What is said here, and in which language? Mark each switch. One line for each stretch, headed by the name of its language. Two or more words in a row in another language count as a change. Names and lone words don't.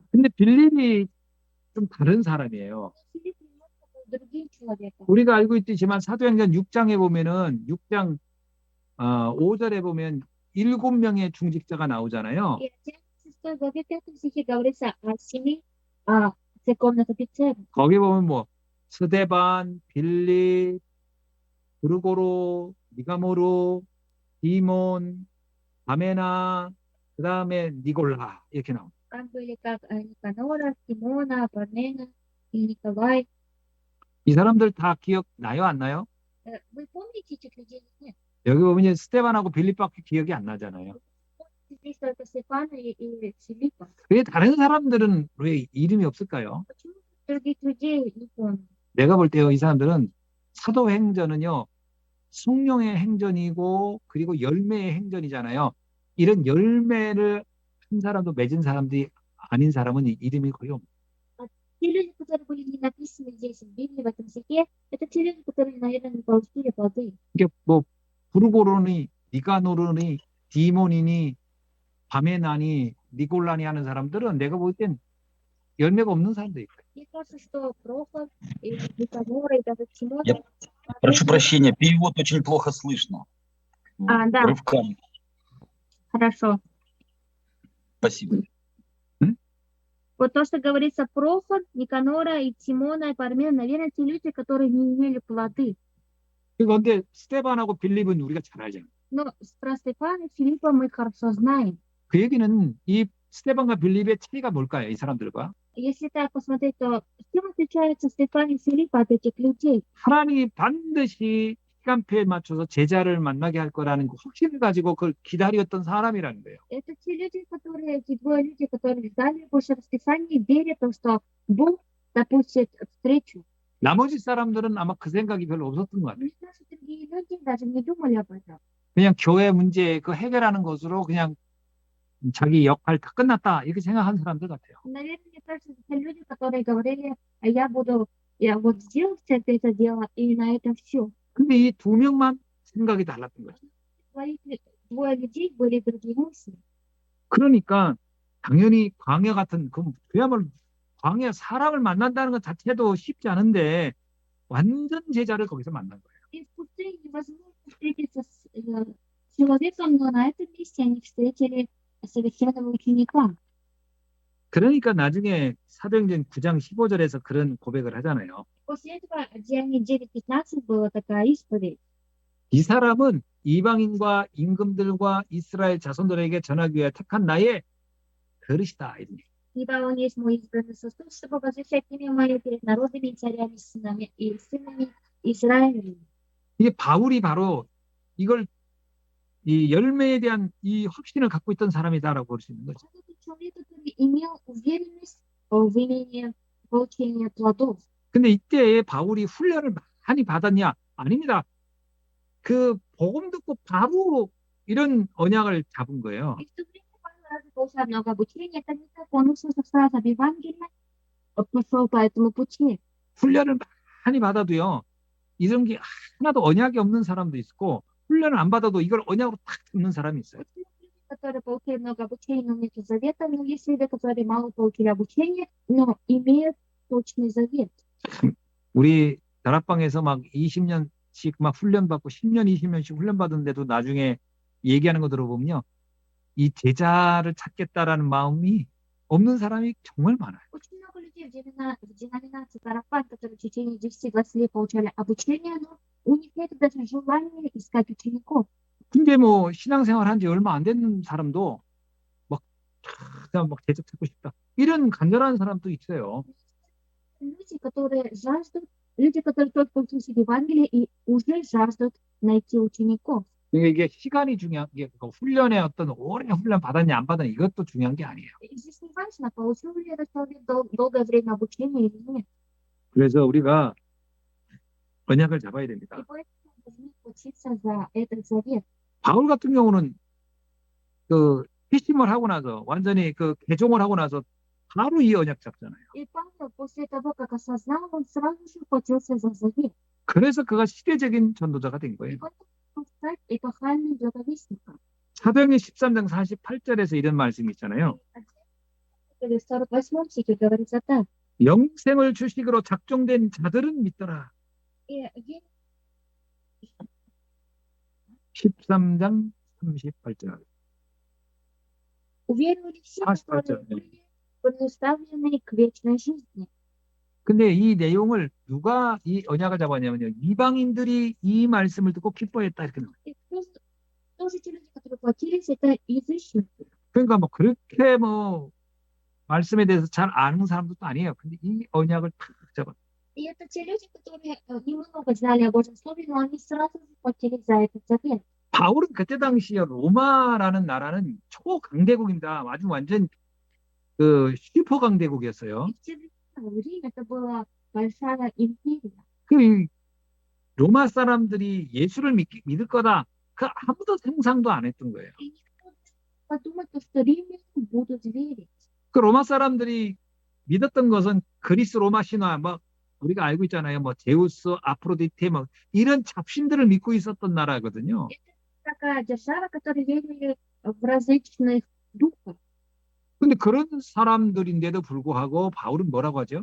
Korean: 근데 빌립이 좀 다른 사람이에요.
Russian: Филипп немножко был другим человеком.
Korean: 우리가 알고 있지만 사도행전 6장에 보면은 6장 5절에 보면 7명의 중직자가 나오잖아요.
Russian: И в 6 главе 5 стихе говорится о 7 церковных офицерах.
Korean: 거기 보면 뭐 스데반, 빌립, 브루고로, 니가모로, 디몬, 바메나, 그 다음에 니골라 이렇게 나옵니다.
Russian: Как были как Никанора, Тимона, Пармена и Николай.
Korean: 이 사람들 다 기억나요? 안 나요?
Russian: Вы помните этих людей или нет?
Korean: 여기 보면 스데반하고 빌립밖에 기억이 안 나잖아요.
Russian: Здесь только Стефана и Филиппа.
Korean: 왜 다른 사람들은 왜 이름이 없을까요?
Russian: Почему других людей не помню?
Korean: 내가 볼 때요, 이 사람들은 사도행전은요, 성령의 행전이고 그리고 열매의 행전이잖아요. 이런 열매를 한 사람도 맺은 사람들이 아닌 사람은 이름이 거의 없어요.
Russian: Те люди, которые были не написаны здесь в Библии, в этом стихе, это те люди, которые, наверное, не получили плоды.
Korean: 이게 뭐 부르고르니 니가노르니 디모니니 바메나니 니골라니 하는 사람들은 내가 볼 땐 열매가 없는 사람들이 있어요.
Russian: Мне кажется, что Прохор и Никанор, и даже Тимон, Я прошу прощения, перевод очень плохо слышно. Да. Рывками. Хорошо. Спасибо. Вот то, что говорится Прохор, Никанора и Тимона и Пармена, наверное, те люди, которые не имели плоды.
Korean: 그런데 스테반하고 빌립은 우리가 잘 알잖아요.
Russian: Но про Стефана и Филиппа мы хорошо знаем.
Korean: 그 얘기는 이 스테반과 빌립의 차이가 뭘까요? 이 사람들과
Russian: Если так посмотреть, то чем отличается Стефан и Филипп от этих людей?
Korean: 하나님이 반드시 시간표에 맞춰서 제자를 만나게 할 거라는 그 확신을 가지고 그걸 기다렸던 사람이라는 거예요.
Russian: Это те люди, которые, эти двое людей, которые ждали больше расписания, верят в то, что Бог допустит встречу.
Korean: 나머지 사람들은 아마 그 생각이 별로 없었던 것 같아요.
Russian: Мне кажется, другие люди даже не думали об этом.
Korean: 그냥 교회 문제 그 해결하는 것으로 그냥 자기 역할 다 끝났다 이렇게 생각하는 사람들 같아요.
Russian: Наверное, мне кажется, это люди, которые говорили, я вот сделал все это дело, и на этом все.
Korean: 근데 이 두 명만 생각이 달랐던 거죠.
Russian: Двое людей были другие мысли.
Korean: 그러니까 당연히 광야 같은 그야말로 광야 사람을 만난다는 것 자체도 쉽지 않은데 완전 제자를 거기서 만난 거예요.
Russian: И в пустыне невозможно встретиться с человеком, но на этом месте они встретили совершенного ученика.
Korean: 그러니까 나중에 사도행전 9장 15절에서 그런 고백을 하잖아요.
Russian: После этого Деяния 9:15 была такая исповедь.
Korean: 이 사람은 이방인과 임금들과 и스라엘 자손들에게 전하기 위해 택한 나의 그릇이다.
Russian: Ибо он есть мой избранный сосуд, чтобы возвещать имя мое перед народами и царями, сынами и сынами Израилевыми.
Korean: 이게 바울이 바로 이걸 이 열매에 대한 이 확신을 갖고 있던 사람이다라고 볼 수 있는 거죠.
Russian: Это человек, который имел уверенность в имении получения плодов.
Korean: 근데 이때 바울이 훈련을 많이 받았냐? 아닙니다. 그 복음 듣고 바로 이런 언약을 잡은 거예요.
Russian: И в то время Павел разве получал много обучения, это не так, он услышал сразу об Евангелии, пошел по этому пути.
Korean: 훈련을 많이 받아도요. 이런 게 하나도 언약이 없는 사람도 있고 훈련을 안 받아도 이걸 언약으로 탁 잡는 사람이 있어요.
Russian: Которые получили много обучения, но нет завета, но есть люди, которые мало получили обучение, но имеют точный завет.
Korean: 우리 다락방에서 막 20년씩 막 훈련받고 10년, 20년씩 훈련받은데도 나중에 얘기하는 거 들어보면요. 이 제자를 찾겠다라는 마음이 없는 사람이 정말 많아요.
Russian: Очень много людей в деноминации Тарафан, которые в течение 10-20 лет получали обучение, но у них нет даже желания искать учеников.
Korean: 근데 뭐 신앙생활 한 지 얼마 안 된 사람도 막 제자 찾고 싶다. 이런 간절한 사람도 있어요.
Russian: Люди, которые жаждут, люди, которые только получили Евангелие и уже жаждут найти учеников.
Korean: 이게 시간이 중요한 게 훈련의 어떤 오래 훈련 받았냐 안 받았냐 이것도 중요한 게 아니에요.
Russian: И здесь не важно, получил ли этот человек долгое время обучения или нет.
Korean: 그래서 우리가 언약을 잡아야 됩니다.
Russian: И поэтому мы должны учиться за этот завет.
Korean: 바울 같은 경우는 그 회심을 하고 나서 완전히 그 개종을 하고 나서 바로 이 언약 잡잖아요.
Russian: И Павел после того, как осознал, он сразу же ухватился за завет.
Korean: 그래서 그가 시대적인 전도자가 된 И 거예요.
Russian: поэтому он стал эпохальным благовестником.
Korean: 사도행전 13장 48절에서 이런 말씀이 있잖아요.
Russian: В 48 стихе говорится так.
Korean: 영생을 주식으로 작정된 자들은 믿더라. И 13장 38절.
Russian: уверовали все, которые
Korean: 48절.
Russian: были предуставлены к вечной жизни.
Korean: 근데 이 내용을 누가 이 언약을 잡았냐면요. 이방인들이 이 말씀을 듣고 기뻐했다 이렇게 나와요.
Russian: И тоже те люди, которые платились, это язычники.
Korean: 그러니까 뭐 그렇게 뭐 말씀에 대해서 잘 아는 사람도 아니에요. 근데 이 언약을 탁 잡았어요.
Russian: И это те люди, которые немного знали о Божьем Слове, но они сразу же платили за этот завет.
Korean: 바울은 그때 당시에 로마라는 나라는 초강대국입니다. 아주 완전 그 슈퍼 강대국이었어요.
Russian: И в те время это была большая империя.
Korean: 그 로마 사람들이 예수를 믿을 거다. 그 아무도 상상도 안 했던 거예요.
Russian: И никто не подумал, что римляне будут верить.
Korean: 그 로마 사람들이 믿었던 것은 그리스 로마 신화 뭐 우리가 알고 있잖아요. 뭐 제우스, 아프로디테 뭐 이런 잡신들을 믿고 있었던 나라거든요.
Russian: Такая держава, которая верили в различных духов.
Korean: 근데 그런 사람들인데도 불구하고 바울은 뭐라고 하죠?